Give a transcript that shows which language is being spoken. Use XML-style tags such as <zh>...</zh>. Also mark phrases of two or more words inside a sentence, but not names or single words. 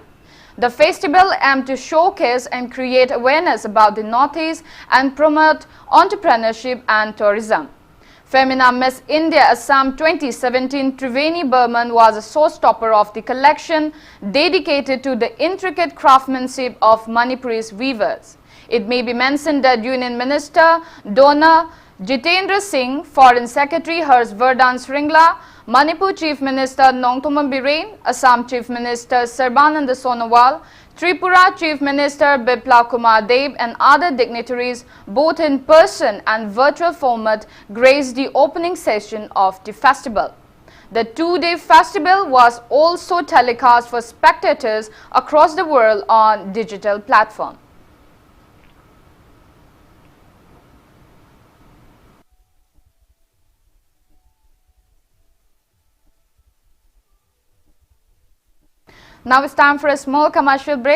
<en>The festival aimed to showcase and create awareness about the Northeast and promote entrepreneurship and tourism. Femina Miss India Assam 2017 Triveni Burman was a showstopper of the collection dedicated to the intricate craftsmanship of Manipurese weavers. It may be mentioned that Union Minister Dona Jitendra Singh, Foreign Secretary Harsh Vardhan Shringla, Manipur Chief Minister Nongthoman Biren, Assam Chief Minister Sarbananda Sonowal, Tripura Chief Minister Biplab Kumar Deb and other dignitaries, both in person and virtual format, graced the opening session of the festival. The 2-day festival was also telecast for spectators across the world on digital platform. Now it's time for a small commercial break.</en>